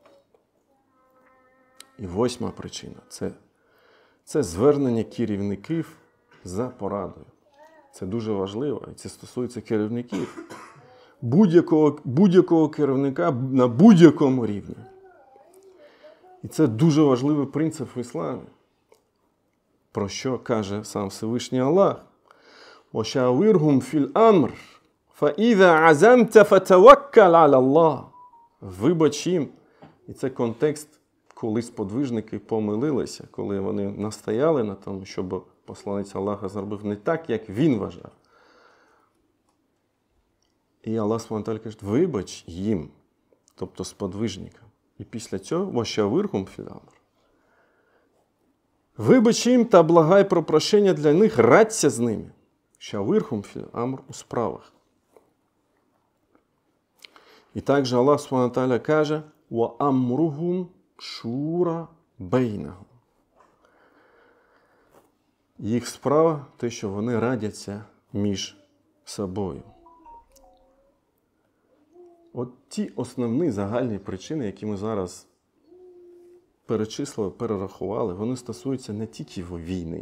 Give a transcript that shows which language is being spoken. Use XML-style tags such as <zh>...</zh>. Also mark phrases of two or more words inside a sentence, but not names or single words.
<uk>І 8 причина – це звернення керівників за порадою. Це дуже важливо, і це стосується керівників. Будь-якого керівника на будь-якому рівні. І це дуже важливий принцип в ісламі. Про що каже сам Всевишній Аллах:</uk> <ar>«وشاورهم في الأمر فإذا عزمت فتوكل على الله».</ar> <uk>Вибач їм. І це контекст, коли сподвижники помилилися, коли вони настояли на тому, щоб посланець Аллаха зробив не так, як він вважав. І Аллах</uk> <ar>سبحانه وتعالى</ar> <uk>каже: вибач їм, тобто сподвижникам. І після цього</uk> <ar>«وشاورهم في الأمر».</ar> <uk>Вибач їм та благай про прощення для них, радься з ними.</uk> <ar>«شاورهم في الأمر»</ar> <uk>у справах. І також Аллах</uk> <ar>سبحانه وتعالى</ar> <uk>каже:</uk> <ar>«وأمرهم شورى بينهم».</ar> <uk>Їх справа – те, що вони радяться між собою. От ті основні загальні причини, які ми зараз перечислили, перерахували, вони стосуються не тільки війни.</uk>